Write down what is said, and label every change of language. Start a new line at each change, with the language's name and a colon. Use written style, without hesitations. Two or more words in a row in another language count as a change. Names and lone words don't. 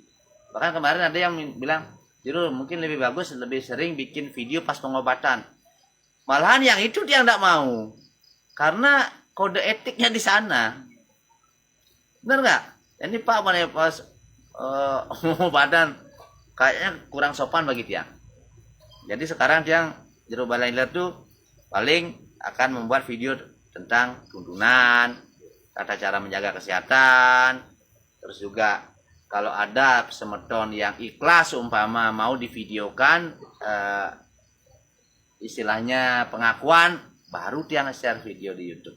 Indonesian: Bahkan kemarin ada yang bilang jero mungkin lebih bagus lebih sering bikin video pas pengobatan. Malahan yang itu dia nggak mau karena kode etiknya di sana. Benar nggak? Ini Pak mana pas pengobatan kayaknya kurang sopan bagi tiang. Jadi sekarang tiang jero balai ler tuh paling akan membuat video tentang tuntunan, tata cara menjaga kesehatan, terus juga kalau ada semeton yang ikhlas umpama mau divideokan istilahnya pengakuan, baru tiang share video di YouTube.